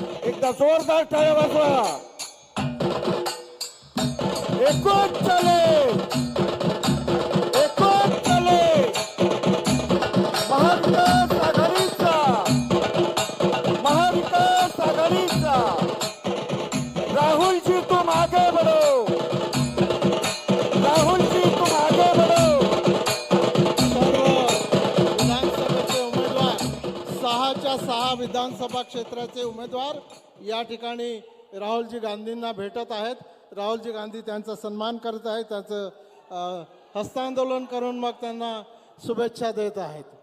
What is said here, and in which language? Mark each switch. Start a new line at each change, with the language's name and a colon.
Marathi: एकदा जोरदार टाळ्या वाजवा. एकच चले, एकच चले, महाविकास आघाडीचा, महाविकास आघाडीचा.
Hindi: राहुल जी तुम आगे बढ़ो, राहुल जी तुम आगे बढ़ो.
Marathi: सर्व विधानसभेचे उमेदवार, 6च्या 6 विधानसभा क्षेत्राचे उमेदवार या ठिकाणी राहुलजी गांधींना भेटत आहेत. राहुलजी गांधी त्यांचा सन्मान करत आहेत, त्याचं हस्तांदोलन करून मग त्यांना शुभेच्छा देत आहेत.